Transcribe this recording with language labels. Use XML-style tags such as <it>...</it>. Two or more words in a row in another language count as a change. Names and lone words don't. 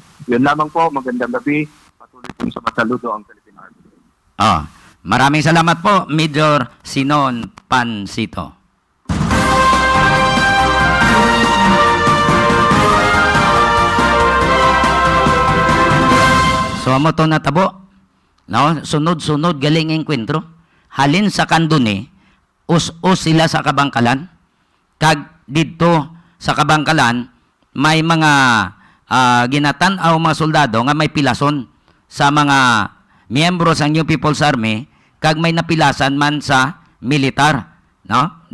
<tl>Yun lamang po, magandang gabi, patuloy kong sa masaludo ang Philippine Army. Maraming salamat po, Major Sinon Pansito.</tl> <hil>So amo to natabo. No, sunod-sunod galing engkwentro. Halin sa kanduni, us sila sa kabangkalan. Kag didto sa kabangkalan may mga ginatan-aw mga soldado nga may pilason. sa mga miyembro sa New People's Army kag may napilasan man sa militar, no?</hil>